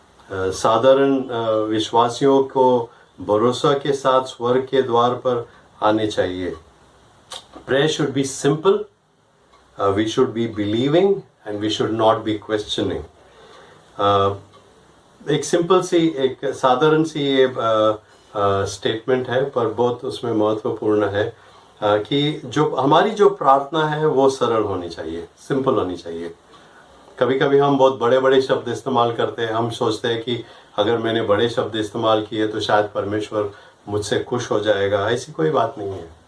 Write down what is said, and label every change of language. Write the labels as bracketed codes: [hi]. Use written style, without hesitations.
[hi] साधारण विश्वासियों को भरोसा के साथ स्वर्ग के द्वार पर आने चाहिए. [en] Prayer should be simple, we should be believing and we should not be questioning. [hi] एक सिंपल सी एक साधारण सी ये स्टेटमेंट है पर बहुत उसमें महत्वपूर्ण है कि जो हमारी जो प्रार्थना है वो सरल होनी चाहिए, सिंपल होनी चाहिए. कभी कभी हम बहुत बड़े बड़े शब्द इस्तेमाल करते हैं. हम सोचते हैं कि अगर मैंने बड़े शब्द इस्तेमाल किए तो शायद परमेश्वर मुझसे खुश हो जाएगा. ऐसी कोई बात नहीं है.